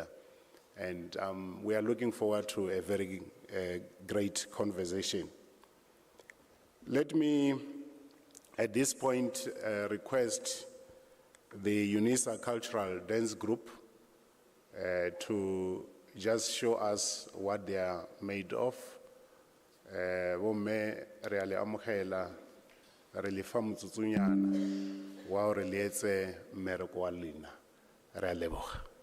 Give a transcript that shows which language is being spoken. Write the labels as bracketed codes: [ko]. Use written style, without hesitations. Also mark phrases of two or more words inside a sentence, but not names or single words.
[en] And we are looking forward to a very great conversation. Let me, at this point, request the Unisa Cultural Dance Group to just show us what they are made of. [st] Bomme re a le amogela re le fa motsotsonyana wa hore le etse mmereko wa lena. Re a leboga.